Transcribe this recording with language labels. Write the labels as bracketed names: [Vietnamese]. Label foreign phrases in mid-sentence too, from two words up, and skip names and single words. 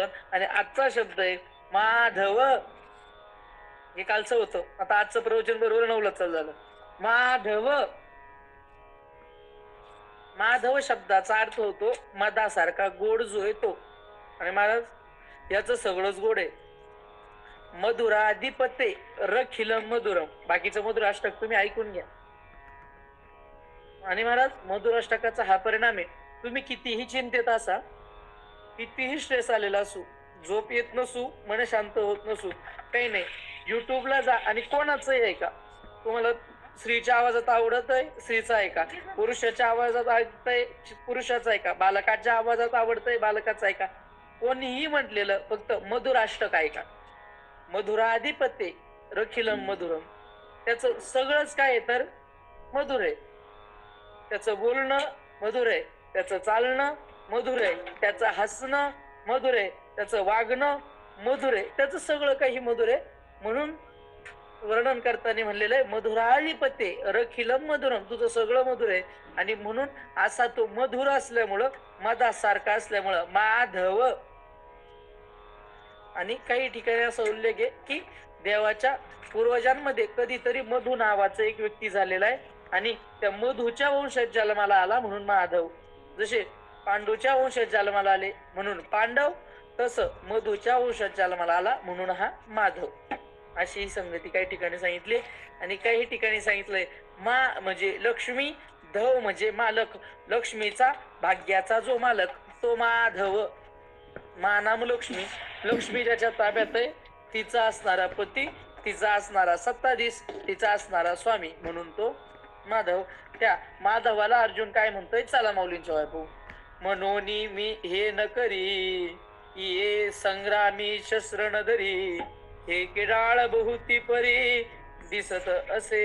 [Marathi] आणि आजचा शब्द आहे माधव. हे कालचं होतं, आता आजचं प्रवचन बरोबर 9ला चालू झालं. माधव. माधव शब्दाचा अर्थ होतो मधासारखा गोड जो आहे तो. आणि महाराज याच सगळंच गोड आहे. [Sanskrit] मधुराधिपते रखिलम मधुरम. [Marathi] बाकीचं मधुराष्टक तुम्ही ऐकून घ्या. आणि महाराज मधुराष्टकाचा हा परिणाम आहे, तुम्ही कितीही चिंतेत असा, कितीही स्ट्रेस आलेला असू, झोप येत नसू, मन शांत होत नसू, काही नाही, युट्यूबला जा आणि कोणाचंही ऐका. तुम्हाला स्त्रीच्या आवाजात आवडत आहे, स्त्रीचा ऐका. पुरुषाच्या आवाजात ऐकतंय, पुरुषाचा ऐका. बालकाच्या आवाजात आवडतंय, बालकाचा ऐका. कोणीही म्हटलेलं फक्त मधुराष्टक ऐका. [Sanskrit] मधुराधिपते रखिलम मधुरम. [Marathi] त्याचं सगळंच काय तर मधुर आहे. त्याचं बोलणं मधुर आहे, त्याचं चालणं मधुर आहे, त्याचं हसणं मधुर आहे, त्याचं वागणं मधुर आहे, त्याचं सगळं काही मधुर आहे. म्हणून वर्णन करताना म्हणलेलं आहे [Sanskrit] मधुराळीपते रखिलम मधुरम, [Marathi] तुझं सगळं मधुर आहे. आणि म्हणून असा तो मधुर असल्यामुळं मधासारखा असल्यामुळं माधव. आणि काही ठिकाणी असा उल्लेख आहे की देवाच्या पूर्वजांमध्ये कधीतरी मधु नावाचा एक व्यक्ती झालेला आहे आणि त्या मधूच्या वंशात जन्माला आला म्हणून माधव. जसे पांडूच्या वंशात जन्माला आले म्हणून पांडव, तसं मधूच्या वंशात जन्माला आला म्हणून हा माधव. अशी ही संगती काही ठिकाणी सांगितली. आणि काही ठिकाणी सांगितलंय मा म्हणजे लक्ष्मी, धव म्हणजे मालक, लक्ष्मीचा भाग्याचा जो मालक तो माधव. [Sanskrit] मा नाम लक्ष्मी, [Marathi] लक्ष्मी ज्याच्या ताब्यात आहे तिचा असणारा पती, तिचा असणारा सत्ताधीश, तिचा असणारा स्वामी म्हणून तो माधव. त्या माधवाला अर्जुन काय म्हणतोय, चला माऊलींच्या वाय मनोनी मी हे न करी, ये संग्रामी शस्त्र न धरी, हे किडाळ बहुती परी दिसत असे.